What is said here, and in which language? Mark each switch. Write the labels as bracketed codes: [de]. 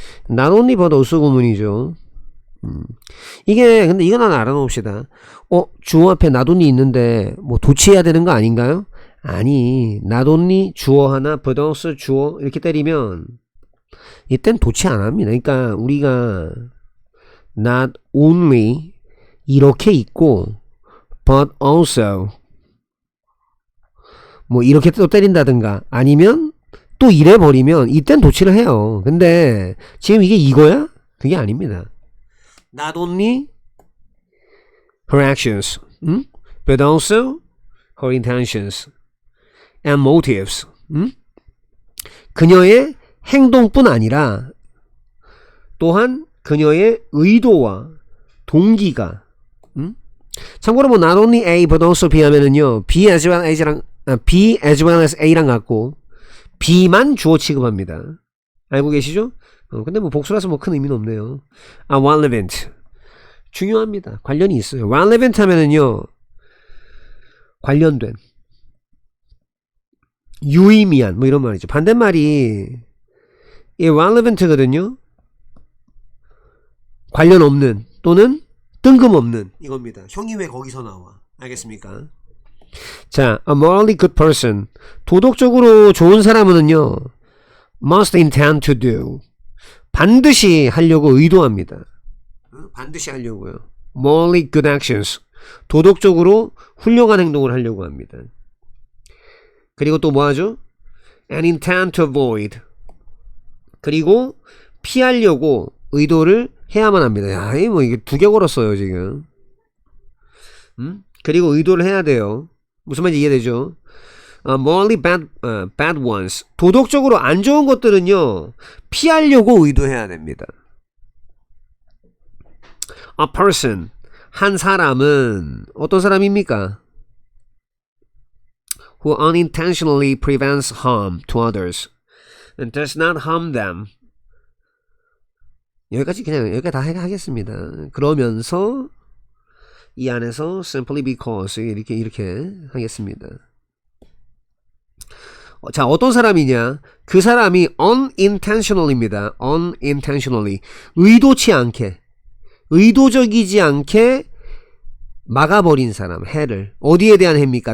[en] not only but also [ko] 구문이죠. 이게 근데 이건 하나 알아놓읍시다. 주어 앞에 not only 있는데 뭐 도치해야 되는 거 아닌가요? 아니, [en] not only [ko] 주어 하나 [en] but also [ko] 주어 이렇게 때리면 이땐 도치 안 합니다. 그러니까 우리가 [en] not only [ko] 이렇게 있고 [en] but also [ko] 뭐 이렇게 또 때린다든가 아니면 또 이래 버리면 이땐 도치를 해요. 근데 지금 이게 이거야? 그게 아닙니다. [en] Not only her actions, but also her intentions and motives. [ko] 그녀의 행동뿐 아니라 또한 그녀의 의도와 동기가 참고로 뭐 [en] not only A but also B [ko] 하면은요 [en] B as well as [ko] 랑 [en] B as well as A [ko] 랑 같고 B만 주어 취급합니다. 알고 계시죠? 근데 뭐 복수라서 뭐 큰 의미는 없네요. relevant 중요합니다. 관련이 있어요. relevant 하면은요 관련된 유의미한 뭐 이런 말이죠. 반대말이 이 relevant거든요. 관련 없는 또는 뜬금없는 이겁니다. 형이 왜 거기서 나와? 알겠습니까? 자, [en] a morally good person [ko] 도덕적으로 좋은 사람은요 [en] must intend to do [ko] 반드시 하려고 의도합니다. 반드시 하려고요. [en] morally good actions [ko] 도덕적으로 훌륭한 행동을 하려고 합니다. 그리고 또 뭐 하죠? [en] and intend to avoid [ko] 그리고 피하려고 의도를 해야만 합니다. 야, 뭐 이게 두 개 걸었어요 지금. 그리고 의도를 해야 돼요. 무슨 말인지 이해되죠? [en] morally bad ones [ko] 도덕적으로 안 좋은 것들은요 피하려고 의도해야 됩니다. [en] a person [ko] 한 사람은 어떤 사람입니까? [en] who unintentionally prevents harm to others and does not harm them. [ko] 여기까지 다 하겠습니다. 그러면서 이 안에서 [en] simply because [ko] 이렇게 하겠습니다. 자, 어떤 사람이냐? 그 사람이 unintentionally입니다. unintentionally 의도치 않게 의도적이지 않게 막아버린 사람, 해를. 어디에 대한 해입니까?